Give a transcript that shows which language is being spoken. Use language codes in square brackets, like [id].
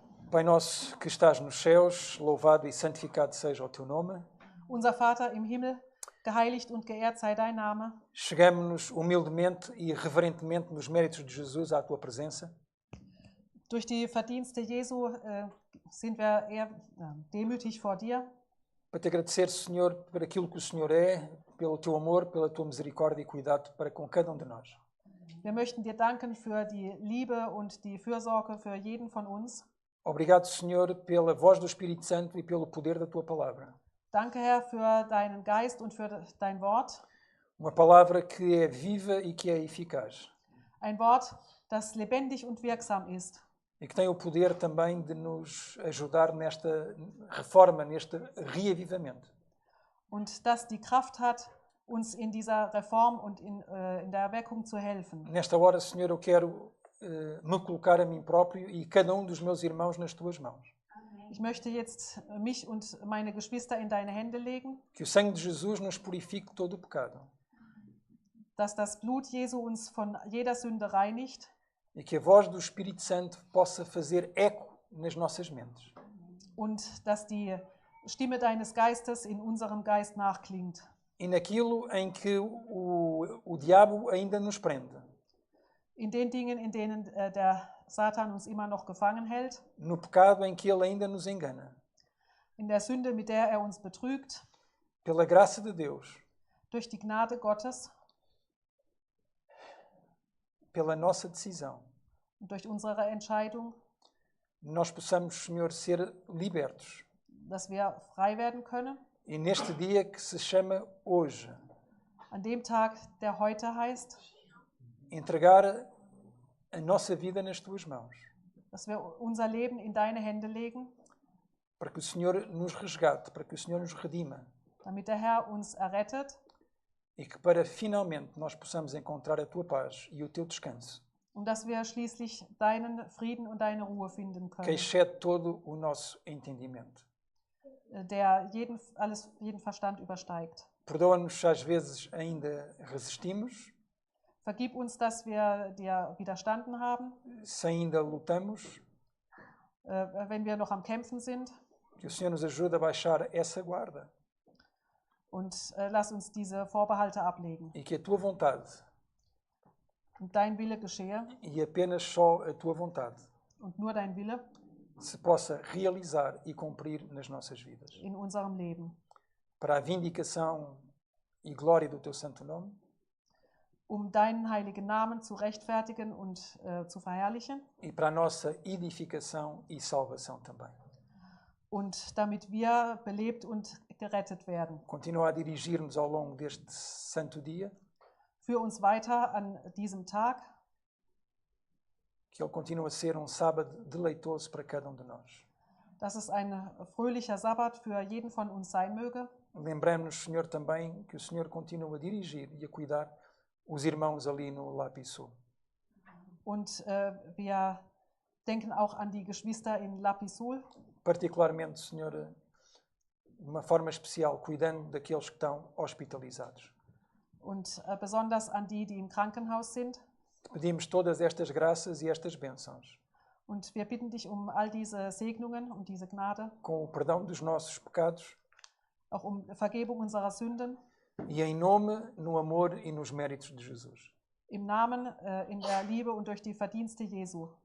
[pt] Pai nosso que estás nos céus, louvado e santificado seja o teu nome. [de] Unser Vater im Himmel, geheiligt und geehrt sei dein Name. [pt] Chegamos-nos humildemente e reverentemente nos méritos de Jesus à tua presença. [de] Durch die Verdienste Jesu sind wir eher demütig vor dir. [pt] Para te agradecer, Senhor, por aquilo que o Senhor é, pelo teu amor, pela tua misericórdia e cuidado para com cada um de nós. [de] Wir möchten dir danken für die Liebe und die Fürsorge für jeden von uns. [pt] Obrigado, Senhor, pela voz do Espírito Santo e pelo poder da tua palavra. [de] Danke, Herr, für deinen Geist und für dein Wort. [pt] Uma palavra que é viva e que é eficaz. [de] Ein Wort, das lebendig und wirksam ist. [pt] E que tem o poder também de nos ajudar nesta reforma, neste reavivamento. [de] Und das die Kraft hat, uns in dieser Reform und in der Erweckung zu helfen. [pt] Nesta hora, Senhor, eu quero me colocar a mim próprio e cada um dos meus irmãos nas tuas mãos. [de] Ich möchte jetzt mich und meine Geschwister in deine Hände legen, [pt] Que o sangue de Jesus nos purifique todo o pecado. [de] dass das Blut Jesu uns von jeder Sünde reinigt [pt] E que a voz do Espírito Santo possa fazer eco nas nossas mentes. [de] und dass die Stimme deines Geistes in unserem Geist nachklingt. [pt] E naquilo em que o diabo ainda nos prende. [de] In den Dingen, in denen der Satan uns immer noch gefangen hält, [pt] No pecado em que ele ainda nos engana. [de] in der Sünde, mit der er uns betrügt, [pt] Pela graça de Deus, [de] durch die Gnade Gottes [pt] pela nossa decisão, [de] und durch unsere Entscheidung, [pt] nós possamos, Senhor, ser libertos. [de] dass wir frei werden können. [pt] E neste dia que se chama hoje, [de] An dem Tag, der heute heißt, [pt] entregar a nossa vida nas tuas mãos, [de] dass wir unser Leben in deine Hände legen, [pt] para que o Senhor nos resgate, para que o Senhor nos redima [de] damit der Herr uns errettet [pt] e que para finalmente nós possamos encontrar a tua paz e o teu descanso, [de] und dass wir schließlich deinen Frieden und deine Ruhe finden [pt] que [de] können, [pt] excede todo o nosso entendimento. [de] der jeden Verstand übersteigt. [pt] Perdoa-nos se às vezes ainda resistimos, [de] Vergib uns, dass wir dir widerstanden haben, [pt] se ainda lutamos, [de] wenn wir noch am Kämpfen sind. [pt] que o Senhor nos ajude a baixar essa guarda [de] Und lass uns diese Vorbehalte ablegen. [pt] e que a tua vontade, [de] Und dein Wille geschehe [pt] e apenas só a tua vontade, [de] und nur dein Wille [pt] se possa realizar e cumprir nas nossas vidas. [de] in unserem Leben. [pt] Para a vindicação e glória do teu santo nome, [de] Deinen heiligen Namen zu rechtfertigen und zu verherrlichen [pt] e para a nossa edificação e salvação também. [de] und damit wir belebt und gerettet werden. [pt] Continua a dirigir-nos ao longo deste santo dia, [de] Führ uns weiter an diesem Tag, [pt] que ele continue a ser um sábado deleitoso para cada um de nós. [de] dass es ein fröhlicher Sabbat für jeden von uns sein möge. [pt] Lembramos-nos, Senhor, também que o Senhor continua a dirigir e a cuidar os irmãos ali no Lapisul. [de] Und wir denken auch an die Geschwister in Lapisul, [pt] Particularmente, Senhor, de uma forma especial, cuidando daqueles que estão hospitalizados. [de] und besonders an die, die im Krankenhaus sind. [pt] Te pedimos todas estas graças e estas bênçãos, [de] Und wir bitten dich um all diese Segnungen und diese Gnade, [pt] com o perdão dos nossos pecados [de] auch um Vergebung unserer Sünden, [pt] e em nome, no amor e nos méritos de Jesus. [de] im Namen, in der Liebe und durch die Verdienste Jesu.